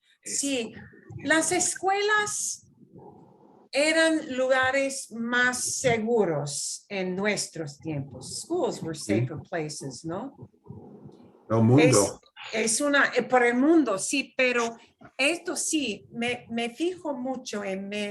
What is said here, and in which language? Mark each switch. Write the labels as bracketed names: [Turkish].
[Spanish] Sí, las escuelas eran lugares más seguros en nuestros tiempos. [English] Schools were safer places, ¿no? [Spanish] El mundo. Es por el mundo, sí, pero esto sí, me fijo mucho en,